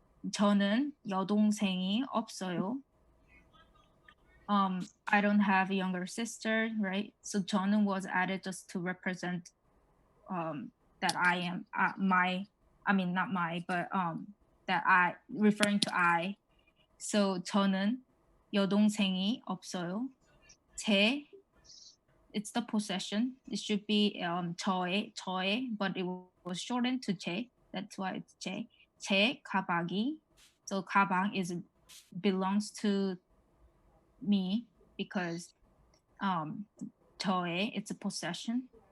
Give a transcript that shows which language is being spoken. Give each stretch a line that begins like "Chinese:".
Korean: 저는 여동생이 없어요.
English: I don't have a younger sister, right? So
Korean: 저는
English: was added just to represent that I am not my, but that I referring to I.
Korean: So 저는 여동생이 없어요. 제
English: it's the possession. It should be
Korean: 저의,
English: but it was shortened to 제. That's why it's
Korean: 제. 제 가방이.
English: So 가방 belongs to me because
Korean: 저의
English: it's a possession.